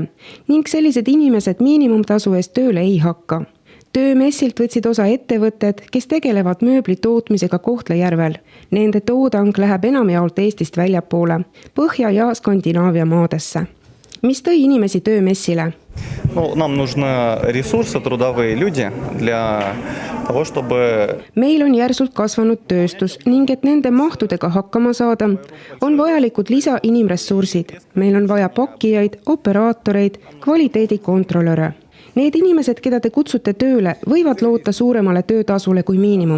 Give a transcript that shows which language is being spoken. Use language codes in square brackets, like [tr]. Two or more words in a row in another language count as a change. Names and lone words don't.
[et] Ning sellised inimesed miinimumtasu eest tööle ei hakka. Töömessilt võtsid osa ettevõtted, kes tegelevad mööbli tootmisega Kohtla-Järvel. Nende toodang läheb enamjaolt Eestist väljapoole, Põhja- ja Skandinaavia maadesse. Mis tõi inimesi töömessile? [ru] Нам нужны ресурсы, трудовые люди для того, чтобы... [et] Meil on järsult kasvanud tööstus ning et nende mahtudega hakkama saada, on vajalikud lisa inimressursid. Meil on vaja pakkijaid, operaatoreid, kvaliteedikontrolöre. Need inimesed, keda te kutsute tööle, võivad loota suuremale töötasule kui miinimum.